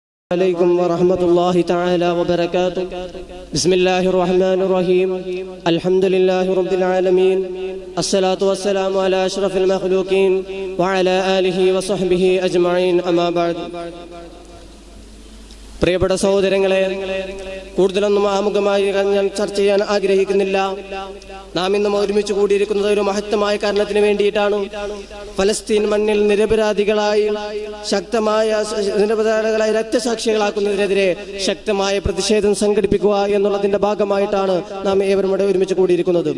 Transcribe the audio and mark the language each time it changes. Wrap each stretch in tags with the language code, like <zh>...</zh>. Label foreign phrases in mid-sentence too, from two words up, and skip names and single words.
<ar>عليكم ورحمة الله تعالى وبركاته. بسم الله الرحمن الرحيم. الحمد لله رب العالمين. الصلاة والسلام على أشرف المخلوقين وعلى آله وصحبه أجمعين. أما بعد.</ar> <ml>പ്രിയപ്പെട്ട സഹോദരങ്ങളെ, കൂടുതലൊന്നും ആമുഖമായി ഞാൻ ചർച്ച ചെയ്യാൻ ആഗ്രഹിക്കുന്നില്ല. നാം ഇന്നും ഒരുമിച്ച് കൂടിയിരിക്കുന്നത് ഒരു മഹത്തമായ കാരണത്തിന് വേണ്ടിയിട്ടാണ്. ഫലസ്തീൻ മണ്ണിൽ നിരപരാധികളായി രക്തസാക്ഷികളാക്കുന്നതിനെതിരെ ശക്തമായ പ്രതിഷേധം സംഘടിപ്പിക്കുക എന്നുള്ളതിന്റെ ഭാഗമായിട്ടാണ് നാം ഏവരും ഇവിടെ ഒരുമിച്ച് കൂടിയിരിക്കുന്നത്.</ml>